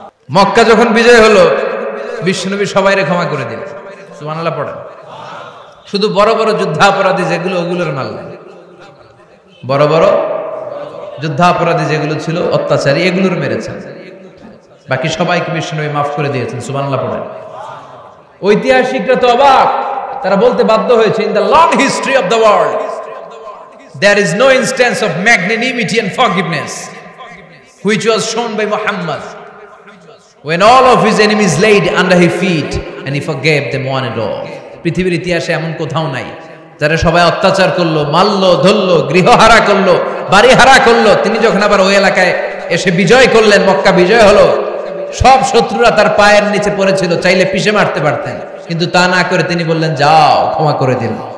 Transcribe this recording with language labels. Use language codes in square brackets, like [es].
[bn] মক্কা যখন বিজয় হলো, বিশ্বনবী সবাইরে ক্ষমা করে দিলেন। সুবহানাল্লাহ পড়েন। শুধু বড় বড় যুদ্ধাপরাধী যেগুলো, ওগুলোর মারলেন। বড় বড় যুদ্ধাপরাধী যেগুলো ছিল, অত্যাচারী, এগুলোর মেরেছেন। বাকি সবাইকে বিশ্বনবী মাফ করে দিয়েছেন। সুবহানাল্লাহ পড়েন। [en] ঐতিহাসিকরা তো অবাক, তারা বলতে বাধ্য হয়েছে, in the long history of the world there is no instance of magnanimity and forgiveness which was shown by Muhammad when all of his enemies laid under his feet and he forgave them one and all. [bn] পৃথিবীর ইতিহাসে এমন কোথাও নাই যারা সবাই অত্যাচার করলো, মারলো, ধরলো, গৃহহারা করলো, বাড়ি হারা করলো, তিনি যখন আবার ওই এলাকায় এসে বিজয় করলেন, মক্কা বিজয় হলো, সব শত্রুরা তার পায়ের নিচে পড়েছিল, চাইলে পিষে মারতে পারতেন, কিন্তু তা না করে তিনি বললেন, যাও ক্ষমা করে দিন।